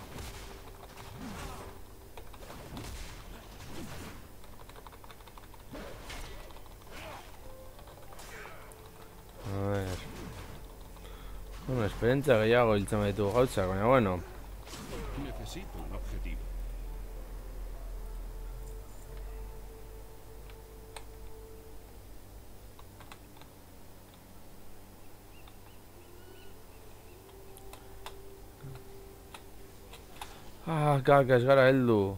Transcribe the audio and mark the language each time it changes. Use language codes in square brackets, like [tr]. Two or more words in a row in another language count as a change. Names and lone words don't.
[es] A ver. [eu] Bueno, esperientzia gehiago hiltzen baditu gauzak, baina bueno. [es] Necesito un objetivo. [eu] Kaka, ez gara heldu.